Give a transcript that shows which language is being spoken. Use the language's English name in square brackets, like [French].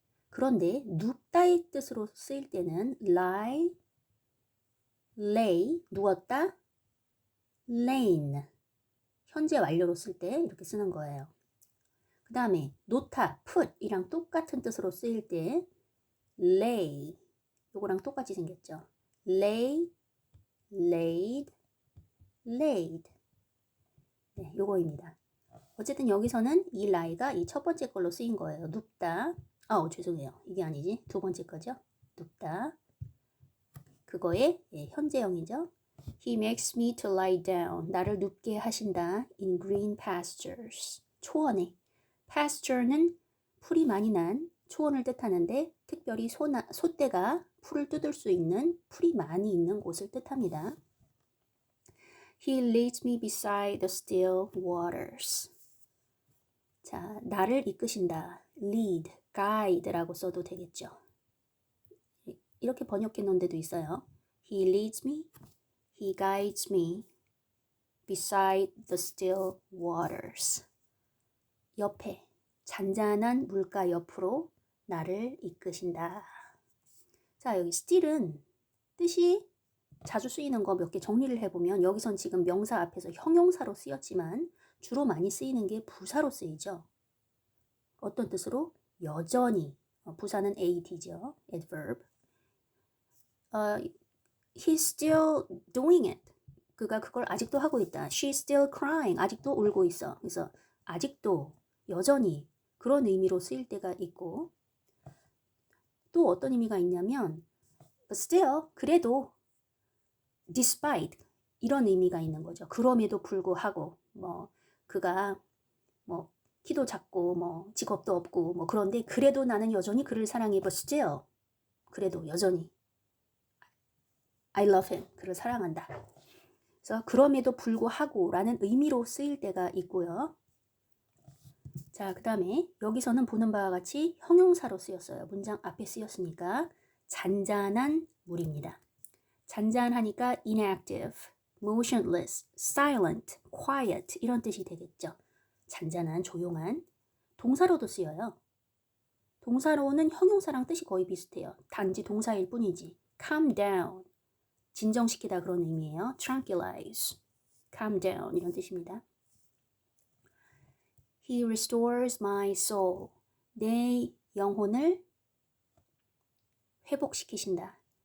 [Korean] 그런데 눕다의 뜻으로 쓰일 때는 lie, lay, 누웠다, lain 현재 완료로 쓸 때 이렇게 쓰는 거예요. 그 다음에 놓다, put 이랑 똑같은 뜻으로 쓰일 때 lay 요거랑 똑같이 생겼죠. lay, laid, laid 네, 요거입니다. 어쨌든 여기서는 이 lie가 이 첫 번째 걸로 쓰인 거예요. 눕다. 죄송해요. 이게 아니지. 두 번째 거죠. 눕다. 그거의 현재형이죠. [English] He makes me to lie down. [Korean] 나를 눕게 하신다. [English] In green pastures. [Korean] 초원에. pasture는 풀이 많이 난 초원을 뜻하는데 특별히 소떼가 풀을 뜯을 수 있는 풀이 많이 있는 곳을 뜻합니다. [English] He leads me beside the still waters. [Korean] 자, 나를 이끄신다. lead, guide라고 써도 되겠죠. 이렇게 번역해 놓은 데도 있어요. [English] He leads me, he guides me beside the still waters. [Korean] 옆에, 잔잔한 물가 옆으로 나를 이끄신다. 자, 여기 still은 뜻이 자주 쓰이는 거 몇 개 정리를 해보면 여기선 지금 명사 앞에서 형용사로 쓰였지만 주로 많이 쓰이는 게 부사로 쓰이죠. 어떤 뜻으로? 여전히. 부사는 ad죠. adverb. [English] He's still doing it. [Korean] 그가 그걸 아직도 하고 있다. [English] She's still crying. [Korean] 아직도 울고 있어. 그래서 아직도, 여전히 그런 의미로 쓰일 때가 있고 또 어떤 의미가 있냐면 but still, 그래도 despite 이런 의미가 있는 거죠. 그럼에도 불구하고 그가 키도 작고 직업도 없고 그런데 그래도 나는 여전히 그를 사랑해. [English] but still [Korean] 그래도 여전히 [English] I love him. [Korean] 그를 사랑한다. 그래서 그럼에도 불구하고 라는 의미로 쓰일 때가 있고요. 자, 그 다음에 여기서는 보는 바와 같이 형용사로 쓰였어요. 문장 앞에 쓰였으니까 잔잔한 물입니다. 잔잔하니까 inactive, motionless, silent, quiet 이런 뜻이 되겠죠. 잔잔한, 조용한. 동사로도 쓰여요. 동사로는 형용사랑 뜻이 거의 비슷해요. 단지 동사일 뿐이지. calm down, 진정시키다 그런 의미예요. tranquilize, calm down 이런 뜻입니다. [English] He restores my soul, [Korean] 내 영혼을 회복시키신다.